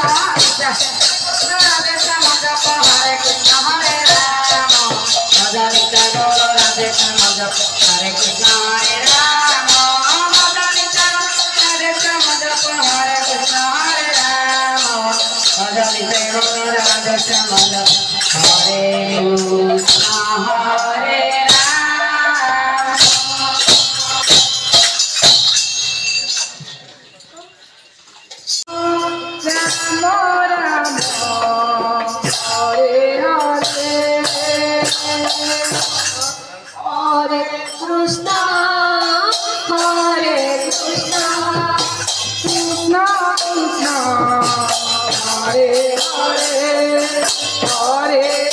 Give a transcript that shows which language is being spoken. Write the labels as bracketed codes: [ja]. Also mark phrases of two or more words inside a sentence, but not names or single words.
[bn] রাধে শ্যাম জপ হরে কৃষ্ণ হরে রাম ভজনিতা গৌর রাধে শ্যাম জপ হরে কৃষ্ণ হরে রাম ভজনিতা রাধে শ্যাম জপ হরে কৃষ্ণ হরে রাম ভজনিতা গৌর রাধে শ্যাম জপ हरे [sa] हरे राम राम हरे हरे हरे कृष्ण कृष्ण कृष्ण हरे हरे हरे